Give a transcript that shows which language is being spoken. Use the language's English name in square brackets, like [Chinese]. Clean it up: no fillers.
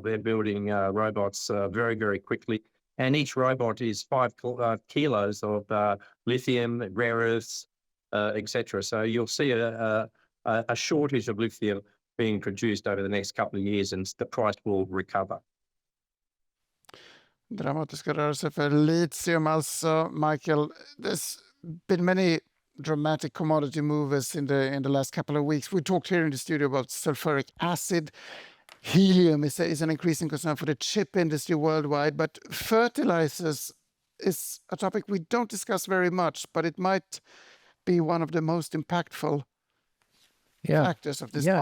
[English] They're building robots very, very quickly. And each robot is 5 kilos of lithium, rare earths, etc. So you'll see a shortage of lithium being produced over the next couple of years, and the price will recover. [Swedish] Dramatiska rörelser för litium alltså, Michael. [English] There's been many dramatic commodity movers in the last couple of weeks. We talked here in the studio about sulfuric acid. Helium is an increasing concern for the chip industry worldwide, but fertilizers is a topic we don't discuss very much, but it might be one of the most impactful factors of this conflict.